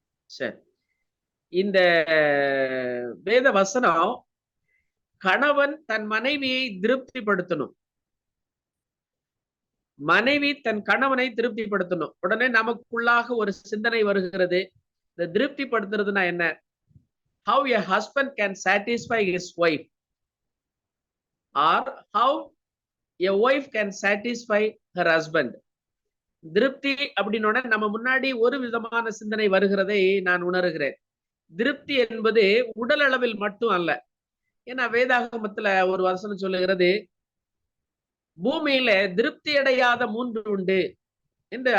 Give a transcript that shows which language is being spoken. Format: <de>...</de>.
<ta>சரி, இந்த வேத வசனம் கணவன் தன் மனைவியை திருப்திப்படுத்தணும், மனைவி தன் கணவனை திருப்திப்படுத்தணும். உடனே நமக்குள்ளாக ஒரு சிந்தனை வருகிறது, இந்த திருப்திப்படுத்துறதுனா என்ன?</ta> <en>How a husband can satisfy his wife, or how a wife can satisfy her husband.</en> <ta>திருப்தி அப்படின்னோட நம்ம முன்னாடி ஒரு விதமான சிந்தனை வருகிறதை நான் உணர்கிறேன். திருப்தி என்பது உடல் அளவில் மட்டும் அல்ல. ஏன்னா வேதாகமத்துல ஒரு வசனம் சொல்லுகிறது, பூமியில திருப்தி அடையாத 3 உண்டு என்று.</ta>